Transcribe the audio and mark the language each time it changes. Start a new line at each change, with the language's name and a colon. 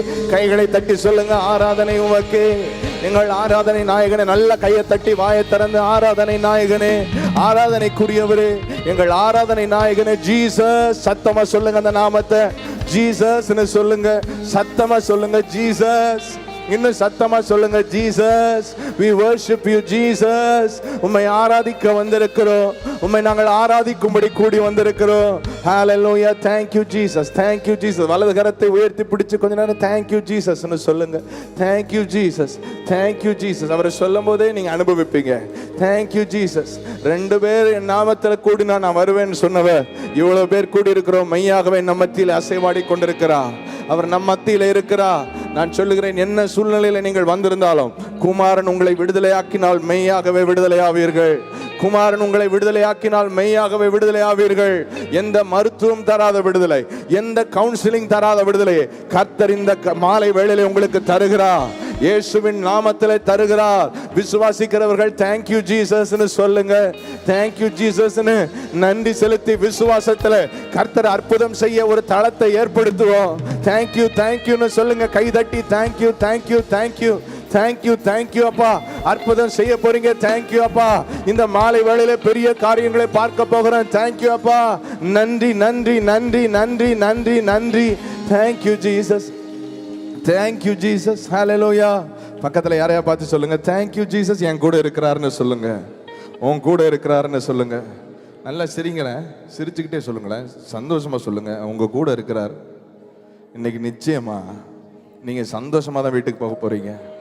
Tamil: கைகளை தட்டி சொல்லுங்க, ஆராதனை உமக்கே. எங்கள் ஆராதனை நாயகனே, நல்ல கையை தட்டி வாயை திறந்து ஆராதனை நாயகனே, ஆராதனைக்குரியவரே, எங்கள் ஆராதனை நாயகனே ஜீசஸ். சத்தமா சொல்லுங்க அந்த நாமத்தை, ஜீசஸ் சொல்லுங்க, சத்தமா சொல்லுங்க ஜீசஸ். இன்னும் சத்தமா சொல்லுங்க Jesus.
English: we worship you Jesus.
Tamil: உம்மை ஆராதிக்க வந்திருக்கிறோம், உம்மை நாங்கள் ஆராதிக்கும்படி கூடி வந்திருக்கிறோம்.
English: Hallelujah, thank you Jesus, thank you Jesus.
Tamil: வலது கரத்தை உயர்த்தி பிடிச்சு கொஞ்ச நேரம்
English: thank you
Tamil: ஜீசஸ் னு சொல்லுங்க.
English: thank you Jesus, thank you Jesus.
Tamil: அவரை சொல்லும்போதே நீங்க அனுபவிப்பீங்க.
English: thank you Jesus.
Tamil: ரெண்டு பேர் என் நாமத்தில் கூடினா நான் வருவேன்னு சொன்னவர் இவ்வளவு பேர் கூடி இருக்கிறோம். மெய்யாகவே நம்ம மத்தியில் அசைவாடி கொண்டிருக்கிறார். அவர் நம் மத்தியில் இருக்கிறார். நான் சொல்லுகிறேன், என்ன சூழ்நிலையில நீங்கள் வந்திருந்தாலும் குமாரன் உங்களை விடுதலையாக்கினால் மெய்யாகவே விடுதலையாவீர்கள். குமாரன் உங்களை விடுதலையாக்கினால் மெய்யாகவே விடுதலையாவீர்கள். எந்த மருத்துவம் தராத விடுதலை, எந்த கவுன்சிலிங் தராத விடுதலை கர்த்தர் இந்த மாலை வேளையிலே உங்களுக்கு தருகிறார். இயேசுவின் நாமத்திலே தருகிறார். விசுவாசிக்கிறவர்கள்
English: thank you
Tamil: ஜீசஸ் னு சொல்லுங்க.
English: thank you
Tamil: ஜீசஸ் னு நன்றி செலுத்தி விசுவாசத்திலே கர்த்தர் அற்புதம் செய்ய ஒரு தளத்தை ஏற்படுத்துவோம்.
English: thank you thank you
Tamil: னு சொல்லுங்க. கை தட்டி
English: thank you thank you thank you thank you thank you
Tamil: அப்பா, அற்புதம் செய்ய போறீங்க.
English: thank you
Tamil: அப்பா, இந்த மாலை வேளையிலே பெரிய காரியங்களை பார்க்க போகிறோம்.
English: thank you
Tamil: அப்பா, நன்றி நன்றி நன்றி நன்றி நன்றி நன்றி.
English: thank you Jesus, thank you Jesus. Hallelujah.
Tamil: பக்கத்துல யாரையா பார்த்து சொல்லுங்க,
English: thank you
Tamil: ஜீசஸ் என் கூட இருக்கிறாருன்னு சொல்லுங்க. உன் கூட இருக்கிறாருன்னு சொல்லுங்க. நல்லா சிரிங்களேன், சிரிச்சுக்கிட்டே சொல்லுங்களேன், சந்தோஷமா சொல்லுங்க. உங்க கூட இருக்கிறார். இன்னைக்கு நிச்சயமா நீங்க சந்தோஷமா தான் வீட்டுக்கு போக போறீங்க.